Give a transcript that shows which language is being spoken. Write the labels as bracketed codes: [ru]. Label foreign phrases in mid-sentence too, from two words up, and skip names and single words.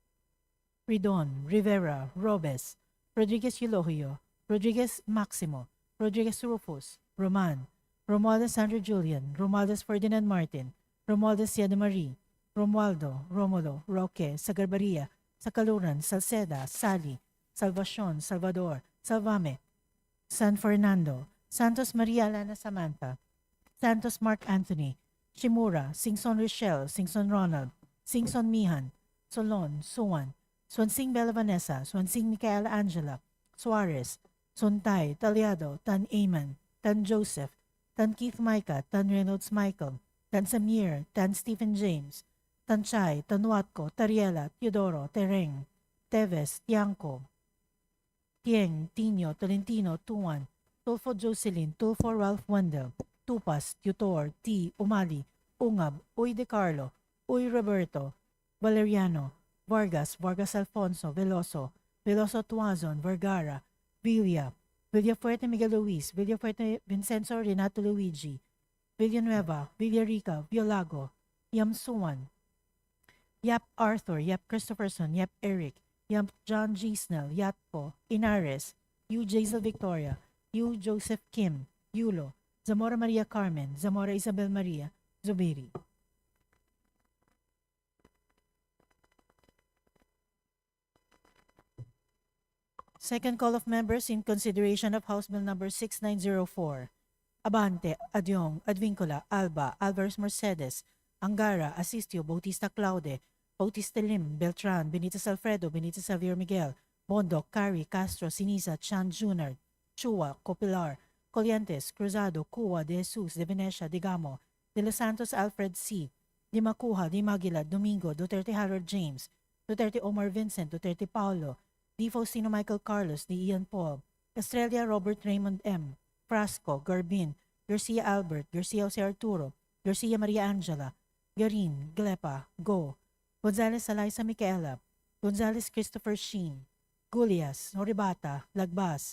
[en] Ridon, Rivera, Robes, Rodriguez Eulogio, Rodriguez Maximo, Rodriguez Rufus, Roman, Romualdez Sandro Julian, Romualdez Ferdinand Martin, Romualdez Siada Marie, Romualdo, Romulo, Roque, Sagarbaria, Sakaluran, Salceda, Sally, Salvacion, Salvador, Salvame, San Fernando, Santos Maria Alana Samantha, Santos Mark Anthony, Shimura, Singson Rochelle, Singson Ronald, Singson Mihan, Solon, Suwan, Swansing Bella Vanessa, Swansing Micaela Angela, Suarez, Suntay, Taliado, Tan Aman, Tan Joseph, Tan Keith Micah, Tan Reynolds Michael, Tan Samir, Tan Stephen James, Tan Chay, Tan Watco, Tariela, Teodoro, Tereng, Teves, Tiangco, Tieng, Tino, Tolentino, Tuan, Tulfo Jocelyn, Tulfo Ralph Wendell, Tupas, Tutor, T. Umali, Ungab, Uy De Carlo, Uy Roberto, Valeriano, Vargas, Vargas Alfonso, Veloso, Veloso Tuazon, Vergara, Villa, Villafuerte Miguel Luis, Villafuerte Vincenzo Renato Luigi, Villanueva, Villarica, Violago, Yamsuan, Yap Arthur, Yap Christopherson, Yap Eric, Yap John G. Snell, Yatpo, Inares, Yu Jazel Victoria, Yu Joseph Kim, Yulo, Zamora Maria Carmen, Zamora Isabel Maria, Zubiri. Second call of members in consideration of House Bill number 6904. Abante, Adyong, Advincula, Alba, Alvarez Mercedes, Angara, Asistio, Bautista Claude, Bautista Lim, Beltran, Benitez Alfredo, Benitez Xavier Miguel, Bondo, Cari, Castro, Sinisa, Chan Junard, Chua, Copilar, Colientes, Cruzado, Cua, De Jesus, De Venecia, Digamo, De Los Santos Alfred C., Di Macuja, Di Maguila, Domingo, Duterte Harold James, Duterte Omar Vincent, Duterte Paulo, Di Faustino Michael Carlos, Di Ian Paul, Estrella Robert Raymond M., Frasco, Garbin, Garcia Albert, Garcia Jose Arturo, Garcia Maria Angela, Garin, Glepa, Go, Gonzalez Eliza Micaela, Gonzalez Christopher Sheen, Gulias, Horibata, Lagbas,